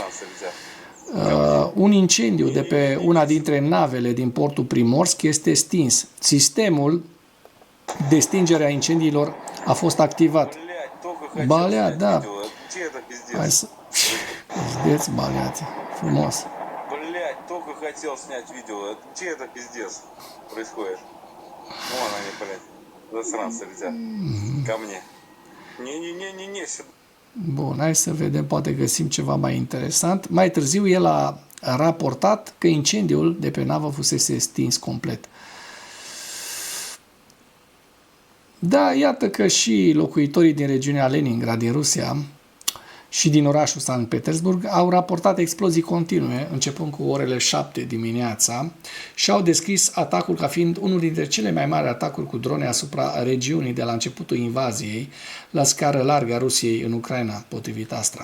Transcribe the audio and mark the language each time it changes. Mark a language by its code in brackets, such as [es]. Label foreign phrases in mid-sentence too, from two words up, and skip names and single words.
[ro] Un incendiu de pe una dintre navele din portul Primorsk este stins. Sistemul de stingere a incendiilor a fost activat. Balea, da. Hai să... Pizdeț, baleate. Frumos. [ru] Блять, только хотел снять видео. Че это пиздец происходит? Вон они, блядь. Засранцы летят. Ко мне. Не-не-не-не-не, сюда. [ro] Bun, hai să vedem, poate găsim ceva mai interesant. Mai târziu el a raportat că incendiul de pe navă fusese stins complet. Da, iată că și locuitorii din regiunea Leningrad din Rusia și din orașul Sankt Petersburg au raportat explozii continue, începând cu orele 7 dimineața, și au descris atacul ca fiind unul dintre cele mai mari atacuri cu drone asupra regiunii de la începutul invaziei la scară largă a Rusiei în Ucraina, potrivit Astra.